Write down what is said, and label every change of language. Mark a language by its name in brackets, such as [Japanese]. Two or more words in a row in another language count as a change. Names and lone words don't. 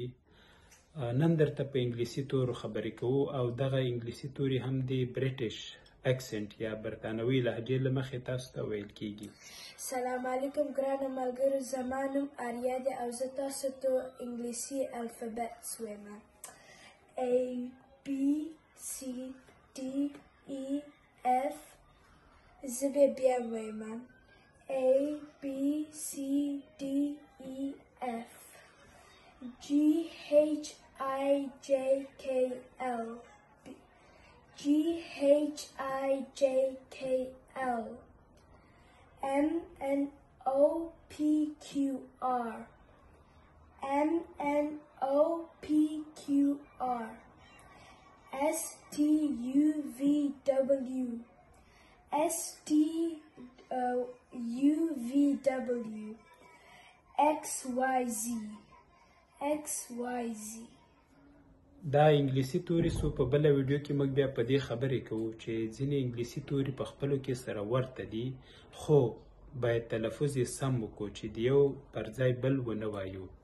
[Pashto] نن درته په انګلیسي تورو خبرې کوو او دغه انګلیسي توري هم د بریټیش اکسنټ یا برتانوي لهجې له مخې تاسو ته ویل کیږي. سلام علیکم ګرانو ملګرو، زما نوم آریا دی او زه تاسو ته انګلیسي الفابت وایم. [English] A B C D E F. [Pashto] زه بیا وایم [English] A B C D E F G H I J K L G H I J K L M N O P Q R M N O P Q R S T U V W S T U V W X Y Z X Y Z. [Pashto] دا انګلیسي توري سو په بله ویډیو کې موږ بیا په دې خبرې کوو چې ځینې انګلیسي توري په خپلو کې سره ورته دي خو باید تلفظ یې سم وکړو چې د یو پر ځای بل ونه وایو.